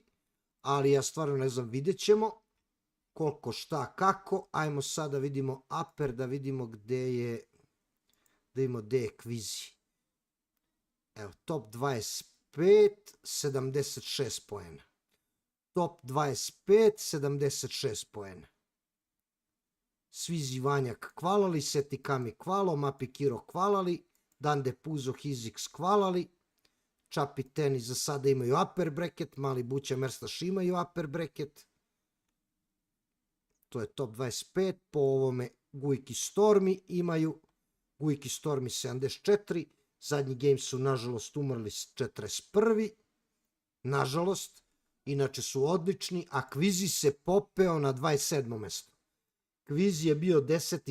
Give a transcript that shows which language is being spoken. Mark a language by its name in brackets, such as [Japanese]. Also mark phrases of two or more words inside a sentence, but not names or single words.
[Croatian] Ali ja stvarno ne znam, vidjet ćemo koliko, šta, kako. Ajmo sad da vidimo upper, da vidimo gde je kvizi. Evo, top 25, 76 poena. Top 25, 76 poena. Svizi Vanjak kvalali, Seti Kami kvalo, Mapi Kiro kvalali, Dande Puzo Hizix kvalali, Čapi Teni za sada imaju [English] upper bracket, [Croatian] Mali Buća Merstaš imaju [English] upper bracket. [Croatian] To je top 25. Po ovome Gujki Stormi imaju. Gujki Stormi 74. Zadnji game su nažalost umrli 41. Nažalost. Inače su odlični. A Kvizi se popeo na 27. mjesto. Kvizi je bio 10.